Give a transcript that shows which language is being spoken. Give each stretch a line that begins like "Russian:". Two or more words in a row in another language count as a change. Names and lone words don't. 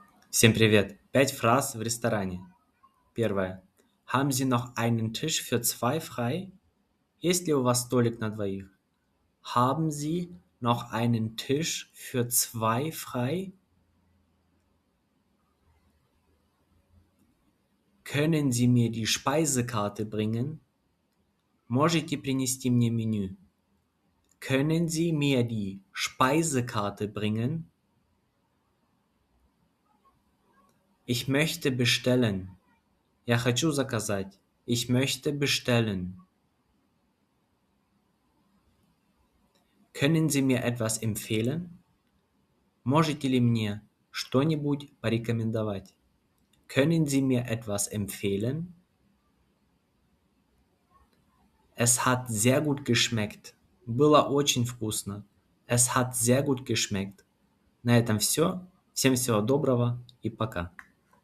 Russian: Всем привет! 5 фраз в ресторане. Первое.
German: Haben Sie noch einen Tisch für zwei frei?
Russian: Есть ли у вас столик на двоих?
German: Haben Sie noch einen Tisch für zwei frei? Können Sie mir die Speisekarte bringen?
Russian: Можете принести мне меню?
German: Können Sie mir die Speisekarte bringen? Ich möchte bestellen.
Russian: Я хочу заказать.
German: Ich möchte bestellen. Können Sie mir etwas empfehlen?
Russian: Можете ли мне что-нибудь порекомендовать?
German: Können Sie mir etwas empfehlen? Es hat sehr gut geschmeckt.
Russian: Было очень вкусно.
German: Es hat sehr gut geschmeckt.
Russian: На этом все. Всем всего доброго и пока.